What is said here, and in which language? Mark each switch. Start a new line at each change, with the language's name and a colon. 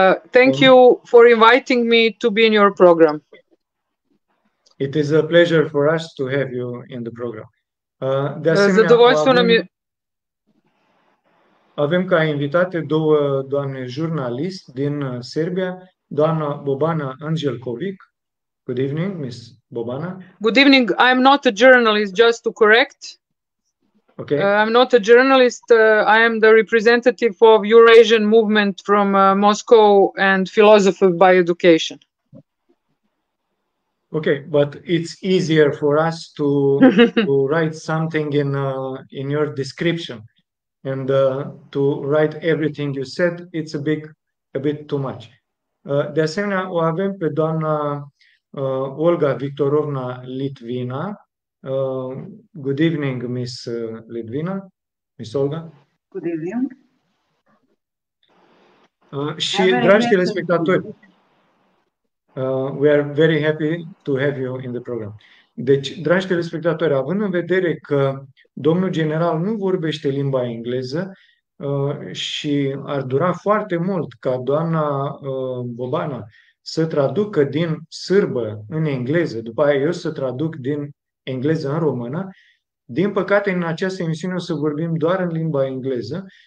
English: Thank you for inviting me to be in your program. It is a pleasure for us to have you in the program.
Romanian: De asemenea,
Serbian: Zadovoljstvo nam je.
Romanian: Avem ca invitate două doamne jurnalist din Serbia, doamna Bobana Andjelkovic.
English: Good evening, Miss Bobana. Good evening. I am not a journalist, just to correct. Okay. I'm not a journalist. I am the representative of Eurasian movement from Moscow and philosopher by education. Okay, but it's easier for us to write something in your description, and to write everything you said, it's a bit too much.
Romanian: De asemenea, o avem pe doamna Olga Victorovna Litvina.
English: Good evening, Miss Litvina. Miss Olga. Good evening.
Romanian: Și, dragi telespectatori,
English: we are very happy to have you in the program.
Romanian: Deci, dragi telespectatori, având în vedere că domnul general nu vorbește limba engleză și ar dura foarte mult ca doamna Bobana să traducă din sârbă în engleză, după aia eu să traduc din engleză în română, din păcate în această emisiune o să vorbim doar în limba engleză.